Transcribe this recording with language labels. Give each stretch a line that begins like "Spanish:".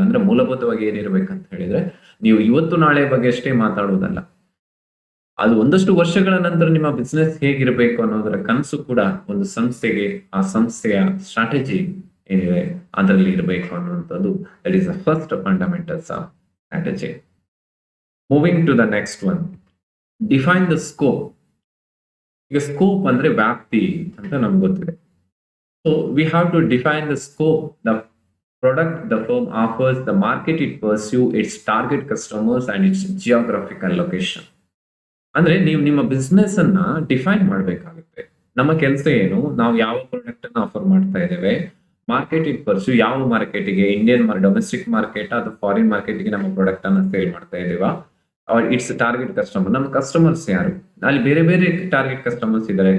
Kannada: ಅಂದ್ರೆ ಮೂಲಭೂತವಾಗಿ ಏನಿರ್ಬೇಕಂತ ಹೇಳಿದ್ರೆ, ನೀವು ಇವತ್ತು ನಾಳೆ ಬಗ್ಗೆ ಅಷ್ಟೇ ಮಾತಾಡುವುದಲ್ಲ, ಅದು ಒಂದಷ್ಟು ವರ್ಷಗಳ ನಂತರ ನಿಮ್ಮ ಬಿಸ್ನೆಸ್ ಹೇಗಿರಬೇಕು ಅನ್ನೋದರ ಕನಸು ಕೂಡ ಒಂದು ಸಂಸ್ಥೆಗೆ ಆ ಸಂಸ್ಥೆಯ ಸ್ಟ್ರಾಟಜಿ ಏನಿದೆ ಅದರಲ್ಲಿ ಇರಬೇಕು ಅನ್ನುವಂಥದ್ದು.
English: That is the first fundamentals of strategy. Moving to the next one, define the scope.
Kannada: ಈಗ ಸ್ಕೋಪ್ ಅಂದ್ರೆ ವ್ಯಾಪ್ತಿ ಅಂತ ನಮ್ಗೆ ಗೊತ್ತಿದೆ.
English: So we have to define the scope, the product the firm offers, the market it pursue, its target customers and its geographical location.
Kannada: ಅಂದ್ರೆ ನೀವು ನಿಮ್ಮ business ಅನ್ನ ಡಿಫೈನ್ ಮಾಡಬೇಕಾಗುತ್ತೆ. ನಮ್ಮ ಕೆಲಸ ಏನು, ನಾವು ಯಾವ ಪ್ರಾಡಕ್ಟ್ ಅನ್ನ ಆಫರ್ ಮಾಡ್ತಾ ಇದ್ದೇವೆ,
English: market it pursue,
Kannada: ಯಾವ ಮಾರ್ಕೆಟ್ಗೆ,
English: Indian domestic market
Kannada: ಅಥವಾ ಫಾರಿನ್ ಮಾರ್ಕೆಟ್ಗೆ ನಮ್ಮ ಪ್ರಾಡಕ್ಟ್ ಅನ್ನ ಸೇಲ್ ಮಾಡ್ತಾ ಇದ್ದೀವಾ,
English: It's target customer.
Kannada: ನಮ್ಮ ಕಸ್ಟಮರ್ಸ್ ಯಾರು, ಅಲ್ಲಿ ಬೇರೆ ಬೇರೆ ಟಾರ್ಗೆಟ್ ಕಸ್ಟಮರ್ಸ್ ಇದ್ದಾರೆ.